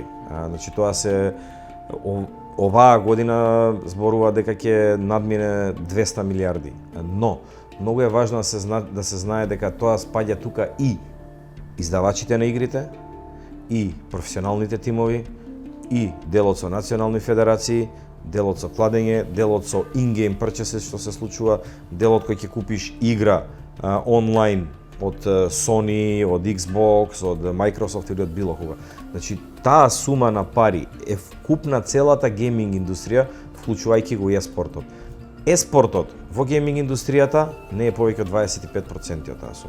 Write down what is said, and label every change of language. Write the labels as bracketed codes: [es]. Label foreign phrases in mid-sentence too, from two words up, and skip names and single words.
[mk] Значи тоа се оваа година зборува дека ќе надмине 200 милиарди. Но многу е важно да се знае дека тоа спаѓа тука и издавачите на игрите, и професионалните тимови, и делот со национални федерации, делот со кладење, делот со [en] in-game purchases [mk] што се случува, делот кој ќе купиш игра онлайн од Sony, од Xbox, од Microsoft или од било кога. Значи, таа сума на пари е вкупна целата гейминг индустрија, вклучувајќи го и еспортот. Еспортот во гейминг индустријата не е повеќе од 25% од таа сума.